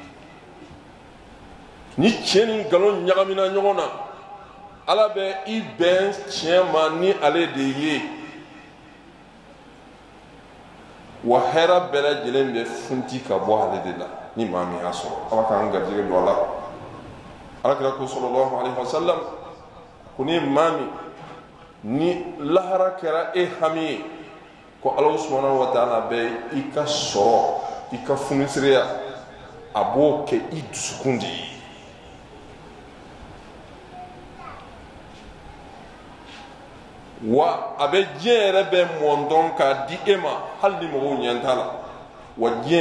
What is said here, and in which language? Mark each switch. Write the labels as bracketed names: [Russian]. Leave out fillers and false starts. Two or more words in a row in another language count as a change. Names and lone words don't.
[Bambara] ni tiɲɛ ni nkalon ɲagamina ɲɔgɔn na ala bɛ i bɛn tiɲɛ ma ni ale de ye wa hɛrɛ bɛɛ lajɛlen bɛ funti ka bɔ ale de la ni maa min y'a sɔrɔ ala k'an garijɛgɛ don a la alakira ko [Arabic] صلى الله عليه وسلم [Bambara] ko ni maa min ni lahara kɛra e hami ye ko ala [Arabic] سبحانه وتعالى [Bambara] bɛ i ka sɔrɔ i ka funisiriya a b'o kɛ i dusukun de ye wa a bɛ diɲɛ yɛrɛ bɛ mɔndɔn k'a di e ma hali ni mɔgɔw ɲɛ t'a la wa diɲɛ